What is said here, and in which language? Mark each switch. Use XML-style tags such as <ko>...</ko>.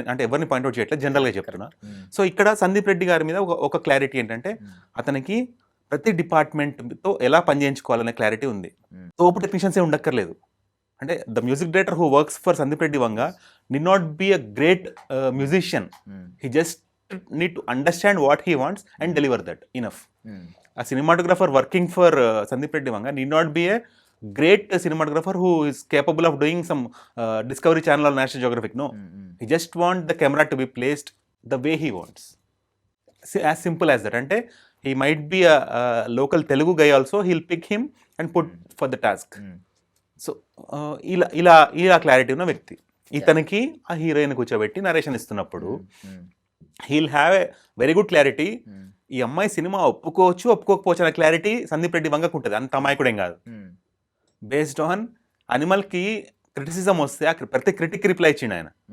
<te>అంటే ఎవరిని పాయింట్అవుట్ చేయట్లేదు, జనరల్గా చెప్తున్నా. సో ఇక్కడ సందీప్ రెడ్డి గారి మీద ఒక క్లారిటీ ఏంటంటే అతనికి ప్రతి డిపార్ట్మెంట్తో ఎలా పనిచేయించుకోవాలనే క్లారిటీ ఉంది. తోపు టెక్నీషియన్సే ఉండక్కర్లేదు. అంటే</te> <en>The music director who works for Sandeep Reddy Vanga need not be a great musician, he just need to understand what he wants and deliver that enough. A cinematographer working for Sandeep Reddy Vanga need not be a great cinematographer who is capable of doing some Discovery Channel or National Geographic. No, he just want the camera to be placed the way he wants. As simple as that. Ante he might be a local Telugu guy also. He'll pick him and put for the task.</en> <te>So ila clarity ఉన్న వ్యక్తి. ఇతనికి ఆ heroine కూర్చోబెట్టి narration ఇస్తున్నప్పుడు</te> <en>he'll have a very good clarity.</en> <te>ఈ అమ్మాయి cinema ఒప్పుకోవచ్చు ఒప్పుకోకపోవచ్చు అనే clarity Sandeep Reddy వంగకు ఉంటుంది. అంత అమాయకుడేం కాదు. బేస్డ్ ఆన్ అనిమల్కి క్రిటిసిజం వస్తే ప్రతి క్రిటిక్ రిప్లై ఇచ్చిండు ఆయన.</te>